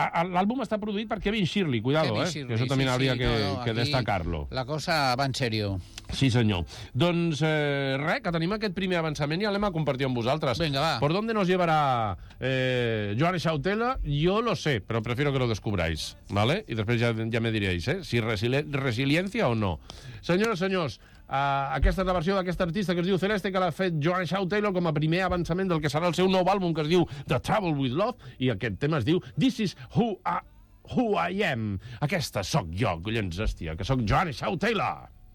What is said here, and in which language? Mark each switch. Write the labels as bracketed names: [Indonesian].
[Catalan] L'àlbum està produït per Kevin Shirley, cuidado, Kevin Shirley, que això també hauria que destacar-lo. La cosa va en serio. Sí, senyor. Doncs res, que tenim aquest primer avançament i ja l'hem a compartir amb vosaltres. Vinga, va. [Spanish] Per donde nos llevará Joanne Shaw Taylor, jo lo sé, però prefiero que lo descubráis, ¿vale? [Catalan] I després ja me diríeis, si resiliència o no. Senyores, senyors, aquesta és la versió d'aquest artista que es diu Celeste, que l'ha fet Joanne Shaw Taylor com a primer avançament del que serà el seu nou àlbum, que es diu The Trouble With Love, i aquest tema es diu This Is Who I Am. Aquesta sóc jo, collons, hòstia, que sóc Joanne Shaw Taylor.